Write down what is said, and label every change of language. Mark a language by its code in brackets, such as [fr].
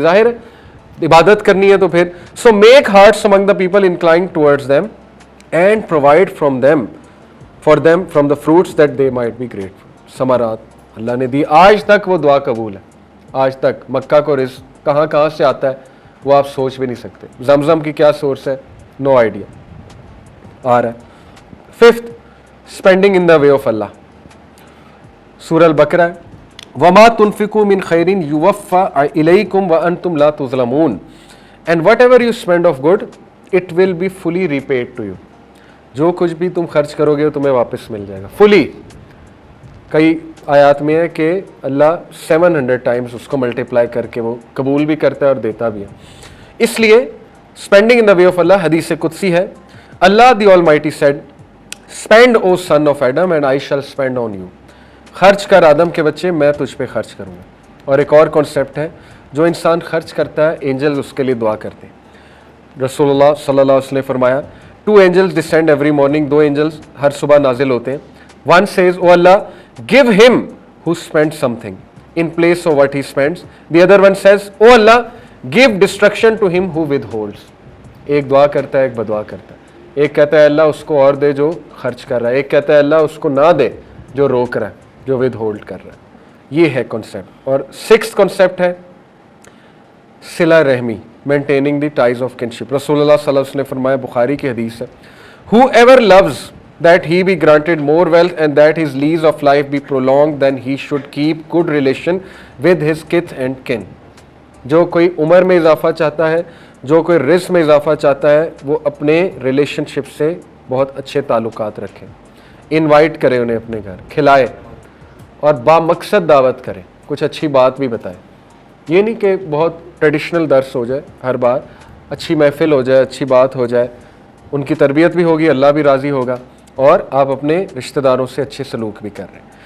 [ur] ظاہر ہے عبادت کرنی ہے تو پھر [en] So make hearts among the people inclined towards them and provide for them from the fruits that they might be grateful. [ur] ثمرات اللہ نے دی. آج تک وہ دعا قبول ہے. آج تک مکہ کو رزق کہاں سے آتا ہے وہ آپ سوچ بھی نہیں سکتے. زمزم کی کیا سورس ہے, نو آئیڈیا. آ رہا ہے. [en] Fifth, spending in the way of اللہ. [ur] سورہ البقرہ ہے, [ar] وما تنفقوا من خیر یوفى الیکم وانتم لا تظلمون [en] And whatever you spend of good it will be fully repaid to you. [ur] جو کچھ بھی تم خرچ کرو گے وہ تمہیں واپس مل جائے گا فلی. کئی آیات میں ہے کہ اللہ 700 ٹائمز اس کو ملٹیپلائی کر کے وہ قبول بھی کرتا ہے اور دیتا بھی ہے. اس لیے [en] spending in the way of اللہ [ur] حدیث قدسی ہے, [en] اللہ the almighty said spend O son of Adam and I shall spend on you. [ur] خرچ کر آدم کے بچے, میں تجھ پہ خرچ کروں گا. اور ایک اور کانسیپٹ ہے, جو انسان خرچ کرتا ہے اینجلز اس کے لیے دعا کرتے ہیں. رسول اللہ صلی اللہ علیہ وسلم نے فرمایا [en] 2 angels descend every morning. [ur] 2 angels ہر صبح نازل ہوتے ہیں. [en] One says, oh Allah, give him who spends something in place of what he spends. The other one says, oh Allah, give destruction to him who withholds. [ur] ایک دعا کرتا ہے, ایک بدعا کرتا ہے. ایک کہتا ہے اللہ اس کو اور دے جو خرچ کر رہا ہے, ایک کہتا ہے اللہ اس کو نہ دے جو روک رہا ہے, جو ود ہولڈ کر رہا ہے. یہ ہے کانسیپٹ. اور 6th کانسیپٹ ہے صلہ رحمی, [en] Maintaining the ties of kinship. [ur] رسول اللہ صلی اللہ علیہ وسلم نے فرمایا, بخاری کی حدیث ہے, [en] whoever loves that he be granted more wealth and that his lease of life be prolonged, then he should keep good relation with his kith and kin. [ur] جو کوئی عمر میں اضافہ چاہتا ہے, جو کوئی رزق میں اضافہ چاہتا ہے, وہ اپنے ریلیشن شپ سے بہت اچھے تعلقات رکھیں. انوائٹ کرے انہیں اپنے گھر, کھلائے اور بامقصد دعوت کرے, کچھ اچھی بات بھی بتائے. یہ نہیں کہ بہت ٹریڈیشنل درس ہو جائے ہر بار, اچھی محفل ہو جائے, اچھی بات ہو جائے, ان کی تربیت بھی ہوگی, اللہ بھی راضی ہوگا, اور آپ اپنے رشتہ داروں سے اچھے سلوک بھی کر رہے ہیں.